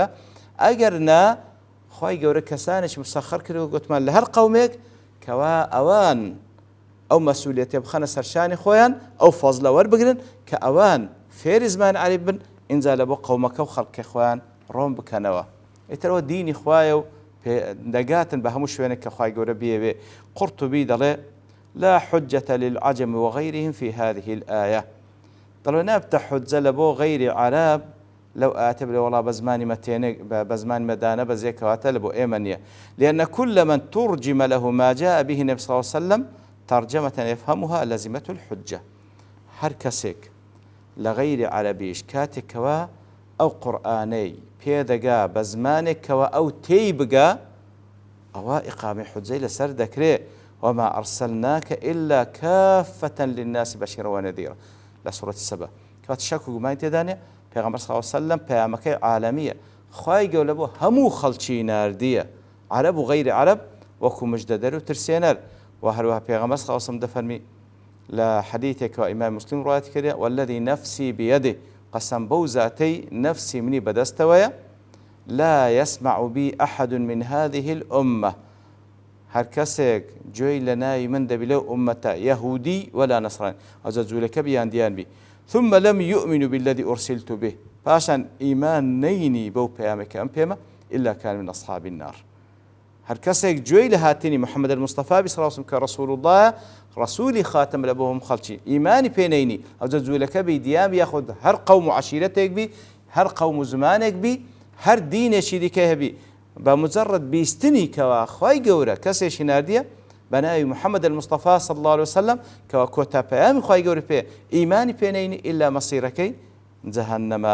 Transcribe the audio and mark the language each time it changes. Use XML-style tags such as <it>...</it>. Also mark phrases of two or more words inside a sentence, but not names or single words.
<ckb>ئەگەر نا خوای گەورە کەسانێک مسەخەر کردەوە گوتمان لە هەر قەومێک کەوا ئەوان ئەو مەسئولیەتێ بخەنە سەرشانی خۆیان ئەو فەزلە وەربگرن کە ئەوان فێری زمانی عەرەبی بن ئینجا لە بۆ قەومەکە و خەڵکی خۆیان ڕۆن بکەنەوە. ئیترەوە دینی خوایە و دەگاتن بە هەموو شوێنێک کە خوای گەورە بێوێ.</ckb> <ar>قورتوبی دەڵێ لا حجة للعجم وغيرهم في هذه الآية.</ar> <ckb>دەڵێ نابتە حجە لە بۆ غەیری عەرەب لەو ئاەتە بڵێ وەڵا بە زمانی مەدانە بەزێکەواتە لە بۆ ئێمە نییە.</ckb> <ar>لأن كل من ترجم له ما جاء به النبي صلى الله عليه وسلم ترجمة يفهمها لزمة الحجة.</ar> <ckb>هەر کەسێک لە غەیری عەرەبیش کاتێکەوە ئەو قورئانەی پێدەگا بە زمانێکەوە ئەو تێی بگا ئەوە ئیقامی حوجەی لەسەر دەکرێت.</ckb> <ar>وما أرسلناك إلا كافة للناس بشيرا ونذيرا</ar> <ckb>لە سوورەتی سەبە. کەواتە شەک و گومانی تێدانێ پێغەمبەر</ckb> <ar>صلی الله عليه وسلم</ar> <ckb>پەیامەکەی عالەمیە خوای گەورە بۆ هەموو خەڵکی ناردیە عەرەب و غەیری عەرەب وەکو مژدەدەر و ترسێنەر. و هەروەها پێغەمبەر</ckb> <ar>صلی الله عليه وسلم</ar> <ckb>دەفەرمی لە حەدیثێکەوە ئیمام مسلم ڕوایەتی کردێ</ckb> <ar>والذی نەفسی بیەده</ar> <ckb>قەسەم بەو زاتەی نەفسی منی بەدەستەوەیە</ckb> <ar>لا يسمع بي أحد من هذه الأمة</ar> <ckb>هەر کەسێک گوێی لە ناوی من دەبی لەو ئومەتە</ckb> <ar>یەهودی ولا نەسڕانی</ar> <ckb>ئەوجا جوولەکە بیان دیان بی</ckb> <ar>ثم لم يؤمنوا بالذي أرسلت به</ar> <ckb>پاشان ئیمان نەینی بەو پەیامێکە ئەم پێمە</ckb> <ar>إلا كان من أصحاب النار.</ar> <ckb>هەر کەسێک گوێی لە هاتنی محەممەد المستەفا</ckb> <ar>صلی الله عليه وسلم</ar> <ckb>کە ڕەسوول الله ڕەسوولی خاتم لە بۆ هەموو خەڵکی ئیمانی پێ نەینی ئەوجا جوولەکە بی دیان یاخود هەر قەوم و عەشیرەتێک بی هەر قەوم و زمانێک بی هەر دینێکی دیکە هەبی بە مجرد بیستنی کەوا خوای گەورە کەسێکی ناردیە بە ناوی محەممەد المستەفا</ckb> <ar>صلی الله عليه وسلم</ar> <ckb>کەوا کۆتا پەیامی خوای گەورە پێ ئیمانی پێ نەینی ئیلا مەسیرەکەی جەهەنەمە.</ckb>